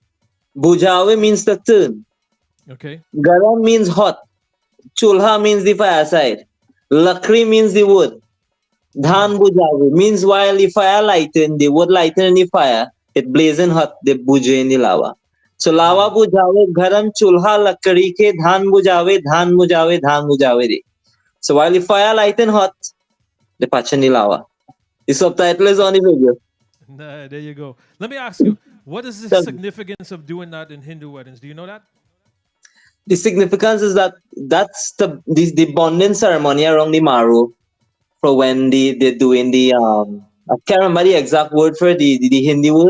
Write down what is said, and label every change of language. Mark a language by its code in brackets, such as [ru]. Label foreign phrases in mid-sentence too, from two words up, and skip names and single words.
[en] Bujawe means the turn. Okay. Garam means hot. Chulha means the fireside. Lakri means the wood. [hns] Dhan bujawe [en] means while the fire lighten, the wood lighten in the fire, it blazing hot, the buja in the lava. [hns] So lava bujawe garam chulha lakri ke dhan bujawe dhan bujawe dhan bujawe de. [en] So while the fire lighten hot, the patch in the lava. The subtitle is on the video. Nah, there you go. Let me ask you, what is the significance of doing that in Hindu weddings? Do you know that? The significance is that that's the bonding ceremony around the maru for when they're doing the I can't remember the exact word for the Hindi word,